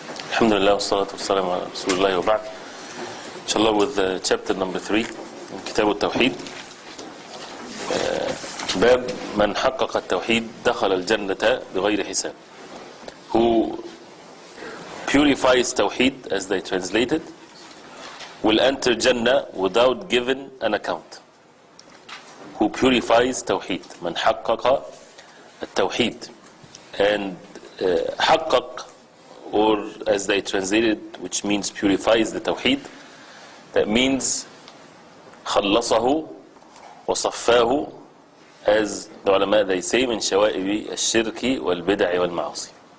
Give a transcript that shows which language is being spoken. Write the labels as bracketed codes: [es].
[ar] الحمد لله والصلاة والسلام على رسول الله وبعد. [en] Inshallah with chapter number 3 in كتاب التوحيد. [ar] باب من حقق التوحيد دخل الجنة بغير حساب. [en] Who purifies Tawheed, as they translated, will enter Jannah without giving an account. Who purifies Tawheed. [ar] من حقق التوحيد. [en] And حقق, or as they translated, which means purifies the Tawheed, that means [ar] خلصه وصفاه, [en] as the ulama they say, [ar] من شوائب الشرك والبدع والمعاصي.